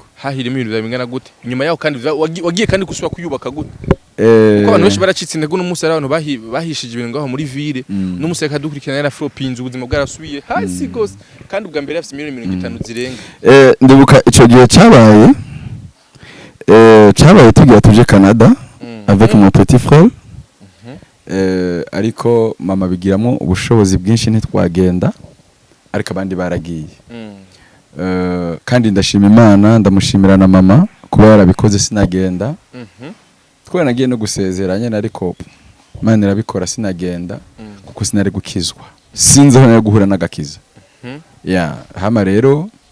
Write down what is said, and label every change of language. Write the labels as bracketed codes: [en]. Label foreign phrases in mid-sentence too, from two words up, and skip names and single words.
[rn] hahirimo ibintu bingana gute inyuma yaho kandi wagiye kandi gusubira kuyubaka gute kuko abantu benshi baracitse intego n'umunsi ari abantu bahishije ibintu ngaho muri ville n'umunsi akadukurikirana yara flopinze ubuzima bwarasubiye hasi gose kandi ubwa mbere yafite 50 zirenga ndibuka ico gihe cyabaye tugiye tuje Canada [fr] avec mon petit frère [rn] ariko mama bigiramo ubushobozi bwinshi ntitwagenda ariko abandi baragiye kandi ndashima Imana ndamushimira na mama kuba yarabikoze sinagenda twari nagiye no gusezeranya ariko Imana irabikora sinagenda kuko sinari gukizwa sinzi aho nari guhura n'agakiza hama rero